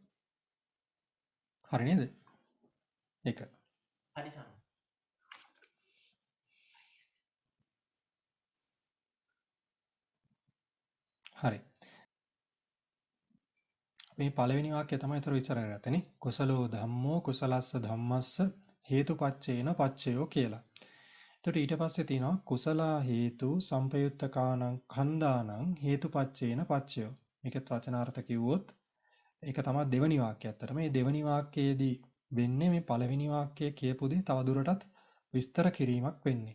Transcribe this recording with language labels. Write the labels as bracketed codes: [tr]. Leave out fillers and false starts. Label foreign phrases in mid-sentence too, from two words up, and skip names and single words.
[si] හරි නේද? ඒක. හරි සම. හරි. මේ පළවෙනි වාක්‍යය තමයි ඒතර විස්තර කරගත්තේ නේ. [pi] කුසලෝ ධම්මෝ කුසලස්ස ධම්මස්ස හේතුපච්චේන පච්චයෝ කියලා. [si] එතකොට ඊට පස්සේ තියෙනවා [pi] කුසලා හේතු සම්පයුත්තකානං කන්දානං හේතුපච්චේන පච්චයෝ. [si] මේකත් වචනාර්ථ කිව්වොත් ඒක තමයි දෙවනි වාක්‍යය. ඇත්තට මේ දෙවනි වාක්‍යයේදී වෙන්නේ මේ පළවෙනි වාක්‍යයේ කියපු දේ තවදුරටත් විස්තර කිරීමක් වෙන්නේ.